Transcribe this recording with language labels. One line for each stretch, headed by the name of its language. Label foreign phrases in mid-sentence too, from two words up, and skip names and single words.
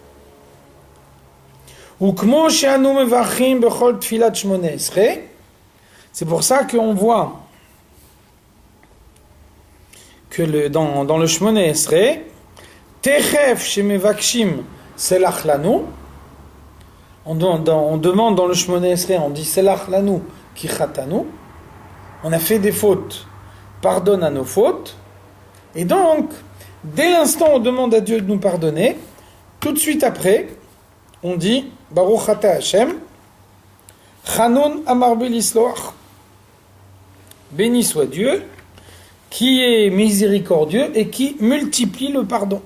French: C'est pour ça qu'on voit que dans le Shmoneh Esrei,
Hebrew: Techef shemevakshim selach lanu,
French: on demande dans le Shmoneh Esrei, on dit
Hebrew: selach lanu ki chatanu,
French: on a fait des fautes, pardonne à nos fautes, et donc, dès l'instant où on demande à Dieu de nous pardonner, tout de suite après, on dit
Hebrew: Baruch ata Hashem, Chanun amar belisloach.
French: Béni soit Dieu, qui est miséricordieux et qui multiplie le pardon.